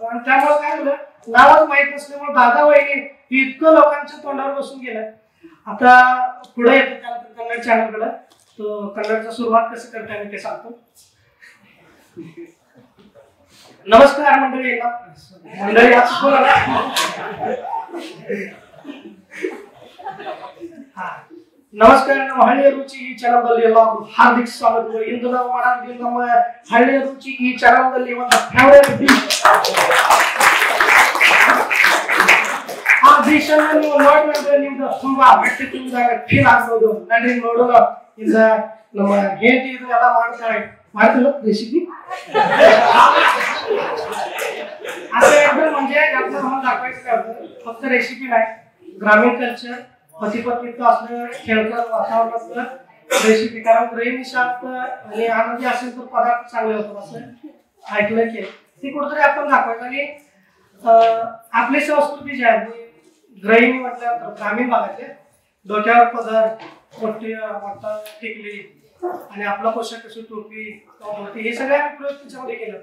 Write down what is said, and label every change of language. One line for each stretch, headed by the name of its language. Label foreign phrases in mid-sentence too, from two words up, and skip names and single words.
Marathi: आणि त्यामुळे काय झालं नावच माहित नसल्यामुळे दादा वहिनी इतकं लोकांच्या तोंडावर बसून गेलं. आता पुढे येतो त्यानंतर कन्नड चॅनलकडे. तो कन्नडचा सुरुवात कसं करता येईल ते सांगतो. नमस्कार मंडळी.
Kannada: मंडळी ನಮಸ್ಕಾರ. ನಮ್ಮ ಹಳ್ಳಿಯ ರುಚಿ ಈ ಚಾನಲ್ನಲ್ಲಿ ಎಲ್ಲರಿಗೂ ಹಾರ್ದಿಕ ಸ್ವಾಗತ. ಇಂದು ನಾವು ಮಾಡೋದು ನಮ್ಮ ಹಳ್ಳಿಯ ರುಚಿ ಈ ಚಾನಲ್ನಲ್ಲಿ ಒಂದು
English: favourite dish.
Kannada: ಆ ಡಿಶ್ ಅನ್ನು ನೀವು ನೋಡಿದ್ರೆ ನಿಮ್ದು ತುಂಬಾ ಹೊಟ್ಟೆ ತುಂಬಿದಾಗ ಫೀಲ್ ಆಗ್ಬೋದು. ನಡ್ರಿ ನೋಡೋಣ. ಈಗ ನಮ್ಮ ಹೆಂಡತಿ ಇದು ಎಲ್ಲ ಮಾಡ್ತಾಳೆ ಮಾಡ್ತಿಲ್ಲ ರೆಸಿಪಿ.
Marathi: असं एकदम म्हणजे यातलं आम्हाला दाखवायचं काय होतं, फक्त रेसिपी नाही, ग्रामीण कल्चर, पती पत्नीचं असलं खेळकर वातावरणातलं रेसिपी. कारण गृहिणी शांत आणि आनंदी असेल तर पदार्थ चांगले होतात असं ऐकलं की ती कुठेतरी आपण दाखवायचं. आणि आपली संस्कृती जी आहे गृहिणी म्हटल्यानंतर ग्रामीण भागातले डोक्यावर पदर, मोठी वाटा टिकली आणि आपला पोशाख कशी टोपी होती, हे सगळ्या प्रयोग तिच्यामध्ये केलं.